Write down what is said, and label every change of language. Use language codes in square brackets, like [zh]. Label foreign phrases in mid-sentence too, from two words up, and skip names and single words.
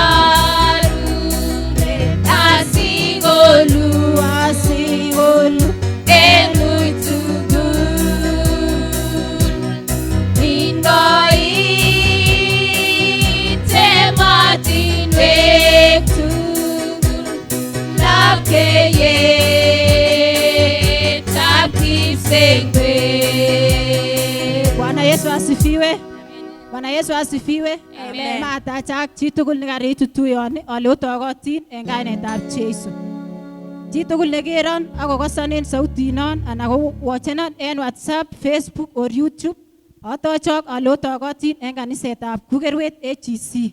[kln] sorunet asikolu en lui tugul indoit emotinwek tugul lapkeiyet ab kipsengwet. [sw] Bwana Yesu asifiwe. Bwana Yesu asifiwe. Amen. [kln] Matachak chitugul nekaritu tuyoni ale otokotin en kainetab Jesu. Chitugul nekeron akokosonen sautinon anan ko watchenon en WhatsApp, Facebook or YouTube atochok ale otokotin en kanisetab Kukerwet AGC.